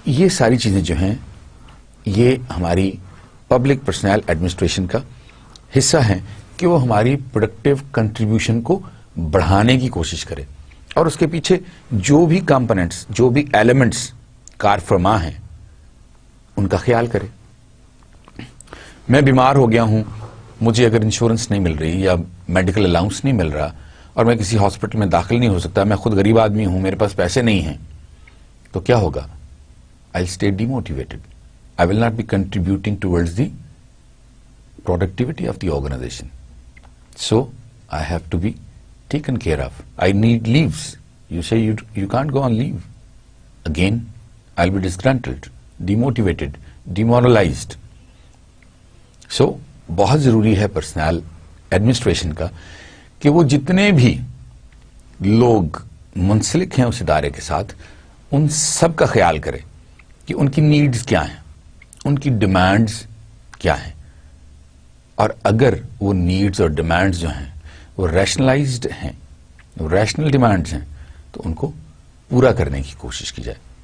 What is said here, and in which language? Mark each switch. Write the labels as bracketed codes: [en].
[ur] یہ ساری چیزیں جو ہیں یہ ہماری پبلک پرسنل ایڈمنسٹریشن کا حصہ ہیں کہ وہ ہماری پروڈکٹیو کنٹریبیوشن کو بڑھانے کی کوشش کرے, اور اس کے پیچھے جو بھی کمپوننٹس, جو بھی ایلیمنٹس کار فرما ہیں ان کا خیال کرے. میں بیمار ہو گیا ہوں, مجھے اگر انشورنس نہیں مل رہی یا میڈیکل الاؤنس نہیں مل رہا اور میں کسی ہاسپٹل میں داخل نہیں ہو سکتا, میں خود غریب آدمی ہوں, میرے پاس پیسے نہیں ہیں, تو کیا ہوگا؟ [en] I'll stay demotivated. I will not be contributing towards the productivity of the organization. So I have to be taken care of. I need leaves. You say you can't go on leave. Again, I'll be disgruntled, demotivated, demoralized. [ur] So بہت ضروری ہے personal administration کا کہ وہ جتنے بھی لوگ منسلک ہیں اس ادارے کے ساتھ ان سب کا خیال کرے کہ ان کی نیڈز کیا ہیں, ان کی ڈیمانڈز کیا ہیں, اور اگر وہ نیڈز اور ڈیمانڈز جو ہیں وہ ریشنلائزڈ ہیں, وہ ریشنل ڈیمانڈز ہیں, تو ان کو پورا کرنے کی کوشش کی جائے.